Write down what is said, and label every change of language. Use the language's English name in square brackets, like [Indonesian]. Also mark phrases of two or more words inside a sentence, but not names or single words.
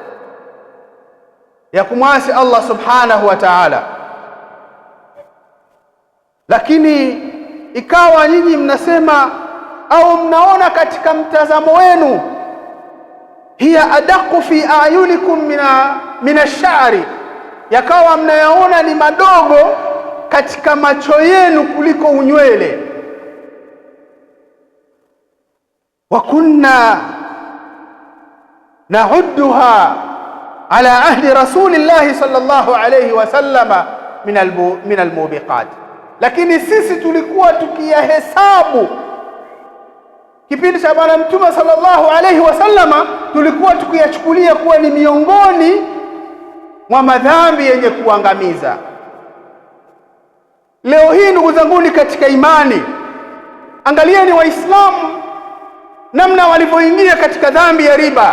[Swahili] ya kumwasi [Arabic] الله سبحانه وتعالى, [Swahili] lakini ikawa nyinyi mnasema au mnaona katika mtazamo wenu, [Arabic] هي أدق في أعينكم من الشعر, [Swahili] yakawa mnayaona ni madogo katika macho yenu kuliko unywele. [Arabic] وكنا نعدها على عهد رسول الله صلى الله عليه وسلم من الموبقات, [Swahili] lakini sisi tulikuwa tukiyahesabu kipindi cha Bwana Mtume [Arabic] صلى الله عليه وسلم, [Swahili] tulikuwa tukiyachukulia kuwa ni miongoni mwa madhambi yenye kuangamiza. Leo hii ndugu zangu katika imani, angalieni Waislamu namna walivyoingia katika dhambi ya riba.